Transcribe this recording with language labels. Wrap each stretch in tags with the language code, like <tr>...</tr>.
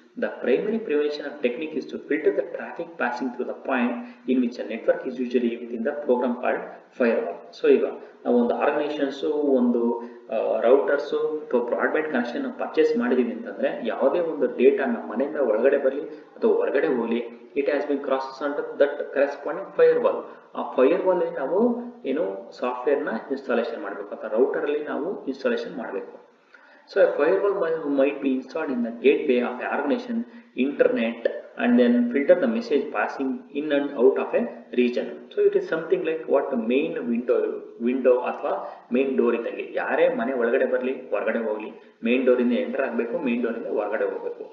<en>The primary prevention technique is to filter the traffic passing through the point in which a network is usually within the program called firewall.</en> <kn>So ಈಗ ನಾವು ಒಂದು organisations ಒಂದು ರೌಟರ್ಸು ಅಥವಾ broadband connection purchase ಮಾಡಿದೀವಿ ಅಂತಂದ್ರೆ ಯಾವುದೇ ಒಂದು data ನಮ್ಮ ಮನೆಯಿಂದ ಒಳಗಡೆ ಬರಲಿ ಅಥವಾ ಹೊರಗಡೆ ಹೋಗಲಿ,</kn> <en>It has been crosses under that corresponding firewall.</en> <kn>ಆ ಫೈರ್ವಾಲ್ ಅಲ್ಲಿ ನಾವು ಏನು ಸಾಫ್ಟ್ವೇರ್ನ ಇನ್ಸ್ಟಾಲೇಷನ್ ಮಾಡಬೇಕು ಅಥವಾ ರೌಟರ್ ಅಲ್ಲಿ ನಾವು ಇನ್ಸ್ಟಾಲೇಷನ್ ಮಾಡಬೇಕು.</kn> <en>So a firewall might be installed in the gateway of an organization internet and then filter the message passing in and out of a region. So it is something like what the main window ಅಥವಾ main door ಇದ್ದಂಗೆ.</en> <kn>ಯಾರೇ ಮನೆ ಒಳಗಡೆ ಬರಲಿ ಹೊರಗಡೆ ಹೋಗಲಿ, main door ಇಂದ enter ಆಗಬೇಕು, ಮೇನ್ ಡೋರ್ ಇಂದ ಹೊರಗಡೆ ಹೋಗಬೇಕು.</kn>